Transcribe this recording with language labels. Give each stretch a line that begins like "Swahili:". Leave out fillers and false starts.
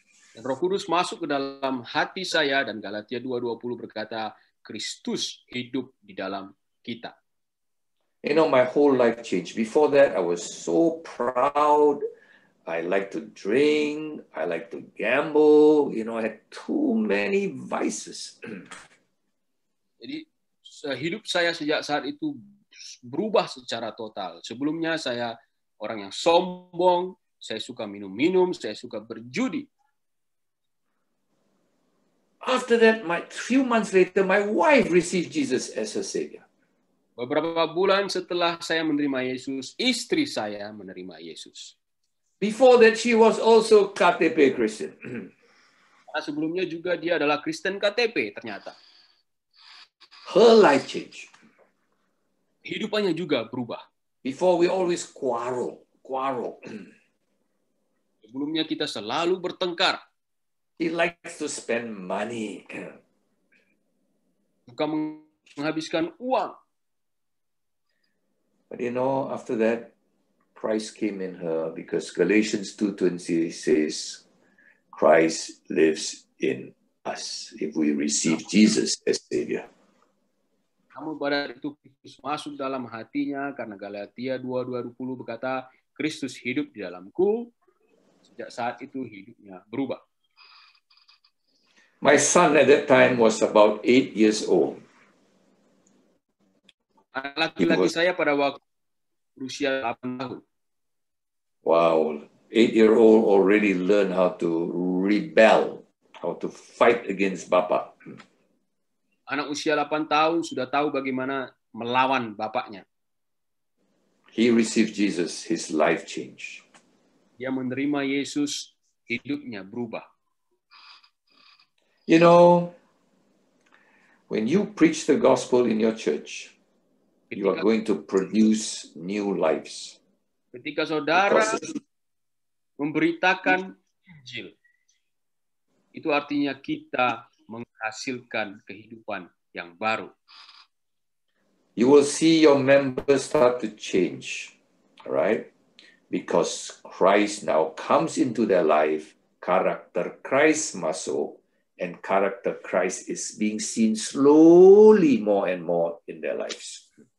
Indonesian: Dan Roh Kudus masuk ke dalam hati saya, dan Galatia 2:20 berkata, Kristus hidup di dalam kita.
English: You know, my whole life changed. Before that, I was so proud. I like to drink. I like to gamble. You know, I had too many vices.
Indonesian: Jadi hidup saya sejak saat itu berubah secara total. Sebelumnya saya orang yang sombong, saya suka minum-minum, saya suka berjudi.
English: After that, few months later, my wife received Jesus as her Savior.
Indonesian: Beberapa bulan setelah saya menerima Yesus, istri saya menerima Yesus.
English: Before that, she was also KTP Christian.
Indonesian: Karena sebelumnya juga dia adalah Kristen KTP ternyata.
English: Her life changed.
Indonesian: Hidupannya juga berubah.
English: Before we always quarrel.
Indonesian: Sebelumnya kita selalu bertengkar.
English: He likes to spend money.
Indonesian: Suka menghabiskan uang.
English: But you know, after that, Christ came in her because Galatians 2:20 says, Christ lives in us if we receive Jesus as Savior.
Indonesian: Namun pada itu Kristus masuk dalam hatinya karena Galatia 2:20 berkata, Kristus hidup di dalamku. Sejak saat itu hidupnya berubah.
English: My son at that time was about 8 years old.
Indonesian: Laki-laki saya pada waktu berusia 8 tahun.
English: Wow, 8-year-old already learned how to rebel, how to fight against Bapa.
Indonesian: Anak usia 8 tahun sudah tahu bagaimana melawan bapaknya.
English: He received Jesus, his life changed.
Indonesian: Dia menerima Yesus, hidupnya berubah.
English: You know, when you preach the gospel in your church, you are going to produce new lives.
Indonesian: Ketika saudara memberitakan Injil, itu artinya kita menghasilkan kehidupan yang baru.
English: You will see your members start to change, right? because Christ now comes into their life, character Christ
Indonesian: masuk,
English: and character Christ is being seen slowly more and more in their lives.